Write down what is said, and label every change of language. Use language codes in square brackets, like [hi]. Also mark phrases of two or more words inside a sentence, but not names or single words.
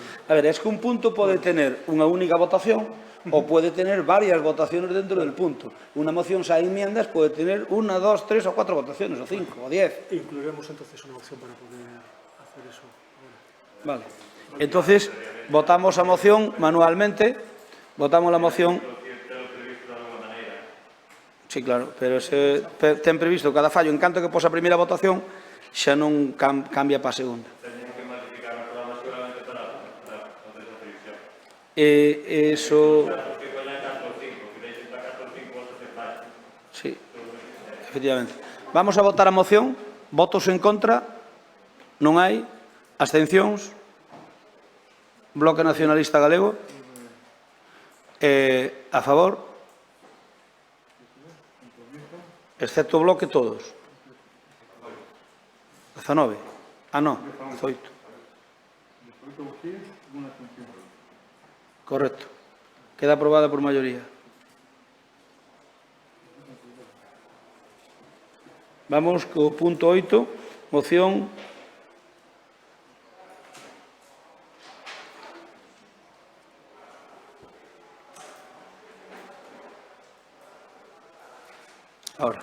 [es] A ver, es que un punto puede tener una única votación o puede tener varias votaciones dentro del punto. Una moción, si hay enmiendas, puede tener 1, 2, 3 o 4 votaciones, o 5, o 10. Incluiremos entonces una opción para poder hacer eso. Vale. Entonces, votamos a moción manualmente. Votamos la moción. [gl] Sí, claro, pero ten previsto cada fallo. En canto que posa a primeira votación, xa non cambia para a segunda. [es] Eso... Sí, efectivamente. [gl] Vamos a votar a moción. Votos en contra. Non hai. Abstencións. Bloque Nacionalista Galego. A favor. Excepto Bloque, todos. [es] 19. Ah, no, 18. Correcto. Queda aprobada por mayoría. [gl] Vamos co punto [es] 8, moción ahora.